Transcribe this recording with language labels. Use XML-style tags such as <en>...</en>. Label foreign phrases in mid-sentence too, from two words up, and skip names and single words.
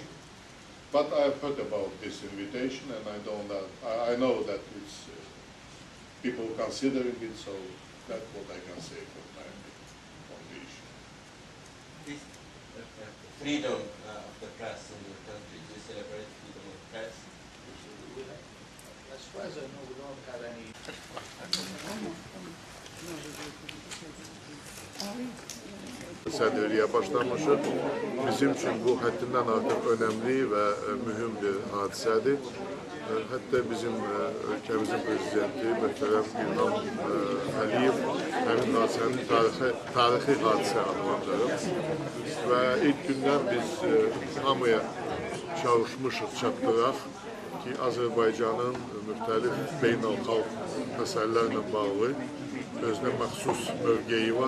<en>But I've heard about this invitation, and I know that it's people considering it, so that's what I can say for the time being on the issue. This freedom of the press in your country, do you celebrate freedom of press? As far as I know, we don't have any.</en> <az>Sədrliyə başlamışıq. Bizim üçün bu həddindən artıq önəmli və mühüm bir hadisədir. Hətta bizim ölkəmizin prezidenti möhtərəm İlham Əliyev həmin hadisənin tarixi hadisə adlandırıb və ilk gündən biz hamıya çalışmışıq, çatdıraq ki, Azərbaycanın müxtəlif beynəlxalq məsələlərlə bağlı özünə məxsus mövqeyi var.</az>